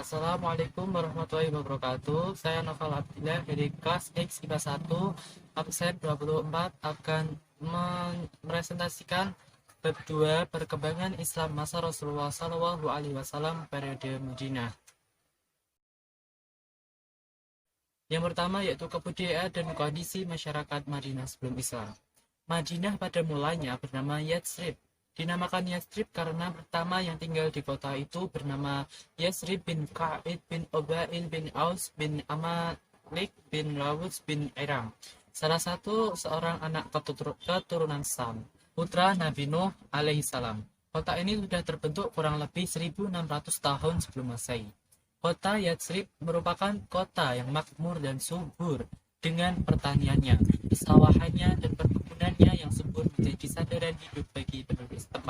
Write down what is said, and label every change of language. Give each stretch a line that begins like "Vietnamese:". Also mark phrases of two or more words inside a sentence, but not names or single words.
Arabic: السلام عليكم ورحمة الله وبركاته.
Indonesian: Saya Novel Abdillah dari kelas X IPA 1, absen 24 akan mepresentasikan bab 2 perkembangan Islam masa Rasulullah SAW periode Madinah. Yang pertama yaitu kebudayaan dan kondisi masyarakat Madinah sebelum Islam. Madinah pada mulanya bernama Yatsrib. Dinamakan Yatsrib karena pertama yang tinggal di kota itu bernama Yatsrib bin Ka'id bin Obail bin Aus bin Amalik bin Lawus bin Iram. Salah satu seorang anak keturunan Sam, putra Nabi Nuh
Arabic: عليه السلام.
Indonesian: Kota ini sudah terbentuk kurang lebih 1600 tahun sebelum Masehi. Kota Yatsrib merupakan kota yang makmur dan subur dengan pertaniannya, pesawahannya, dan perkebunannya yang subur menjadi sandaran hidup bagi penduduk setempat.